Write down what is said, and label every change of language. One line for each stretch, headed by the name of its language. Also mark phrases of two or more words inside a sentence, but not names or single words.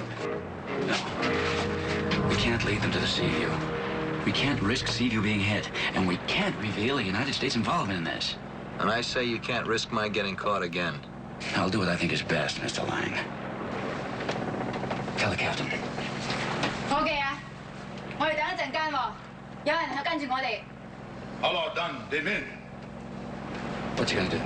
English: No. We can't lead them to the Seaview. We can't risk Seaview being hit, and we can't reveal the United States' involvement in this. And I say you can't risk my getting caught again. I'll do what I think is best, Mr. Lang. Tell the captain.
Cantonese: 伙計啊，我哋等一陣間喎，有人喺跟住我哋。
English: All done. They've in. What's he gonna do?